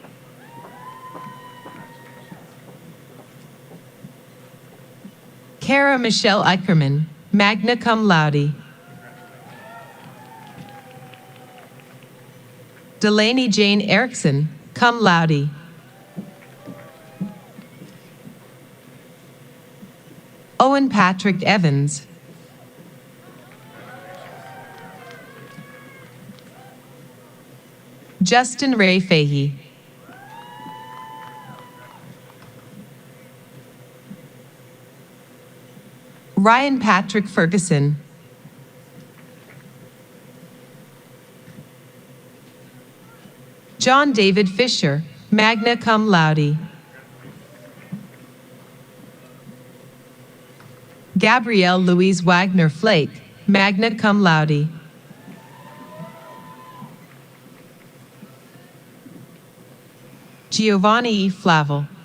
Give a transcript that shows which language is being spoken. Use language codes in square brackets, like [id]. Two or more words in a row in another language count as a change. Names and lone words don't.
[en] Kara Michelle Eicherman, [la] magna cum laude. [en] Delaney Jane Erickson, [la] cum laude. [en] Owen Patrick Evans. Justin Ray Fahey. Ryan Patrick Ferguson. John David Fisher, [la] magna cum laude. [en] Gabrielle Louise Wagner Flake, [la] magna cum laude. [en] Giovanni E. Flavel.